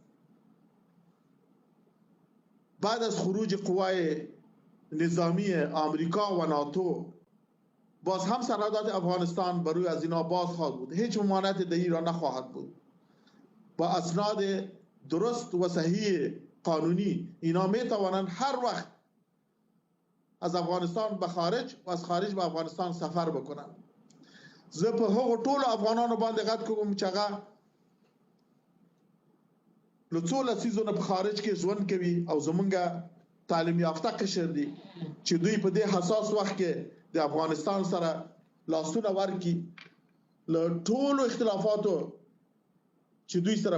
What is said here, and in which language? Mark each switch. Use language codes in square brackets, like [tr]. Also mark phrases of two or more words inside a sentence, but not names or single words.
[fa] بعد از خروج قوای نظامی آمریکا و ناتو باز هم سرحدات افغانستان بر روی از اینا باز خواهد بود هیچ ممانعت دهی را نخواهد بود با اسناد درست و صحیح قانونی اینا میتوانند هر وقت از افغانستان به خارج و از خارج به افغانستان سفر بکنن [ps] زه په هغو ټولو افغانانو باندې غږ کوم چې هغه له څو لسیزو نه په خارج کې ژوند کوي او زمونږ تعلیم یافته قشر دي چې دوی په دې حساس وخت کې د افغانستان سره لاسونه ورکړي له ټولو اختلافاتو چې دوی سره